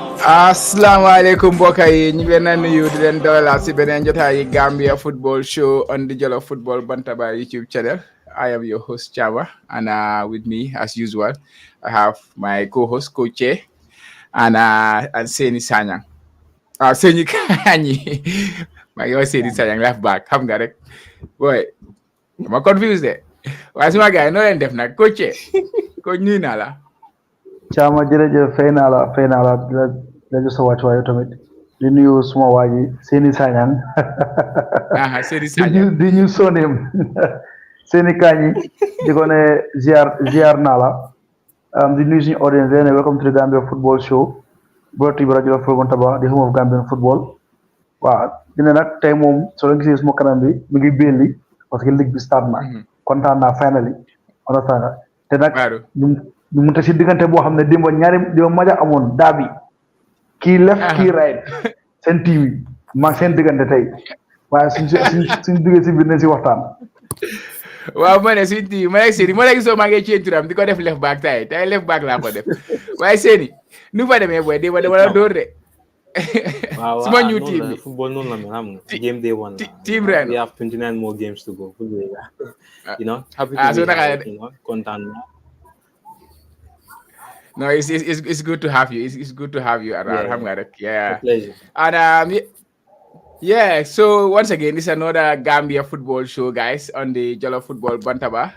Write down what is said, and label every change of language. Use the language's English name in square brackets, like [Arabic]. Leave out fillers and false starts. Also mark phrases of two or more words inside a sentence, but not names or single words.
[Wolof] Assalamualaikum mbokk yi ñu ngi leen a nuyu di leen dalal si beneen jotaay Gambia Football Show on the Jollof Football Bantaba YouTube channel. [English] I am your host Chava, and with me as usual I have my co-host Coach and Seni Sanyang. Seni Kanyi. My God, Seni Sanyang left back. [Wolof] Xam nga rek. [English] Boy, I'm confused there. [Wolof] Waaye suma gars yi noo leen def nag Coach nuyu naa la. Chama jërëjëf fay naa la la jox sa wàccuwaay tamit di nuyu suma waa ji Seni Sanyang. Seni Sanyang di ñu soneem Seni Kanyi di ko ne ziar naa la di nuyu suñu audience ne [English] welcome to the Gambia Football Show brought to you by Jollof Football Bantaba the home of Gambian football. [Wolof] waaw dina nag tey moom soo leen gisee suma kanam bi mi ngi belli parce que ligue bi start na kontaan naa [English] finally understand [Wolof] te nag ñu mu ta si diggante boo xam ne démb ñaari maja amoon daabi kii left kii right seen team yi maa seen diggante tey waaye suñ duggee si biir nañ si waxtaan. waaw ma ne suñ team ma nekk Seni ma nekk soo maa ngi ci turam di ko def [English] left back [Wolof] tey [English] left back [Wolof] laa ko def waaye Seni nu fa demee booy démb dama la dóor de. [English] Wow, [Wolof] suma [English] new team [Wolof] bi football noonu la mel xam nga [English] game day one [Wolof] team ren [English] we have 29 more games to go you know happy so to be content. No, it's good to have you. It's good to have you around. Yeah. A pleasure. And yeah, so once again, this is another Gambia football show, guys, on the Jollof Football Bantaba.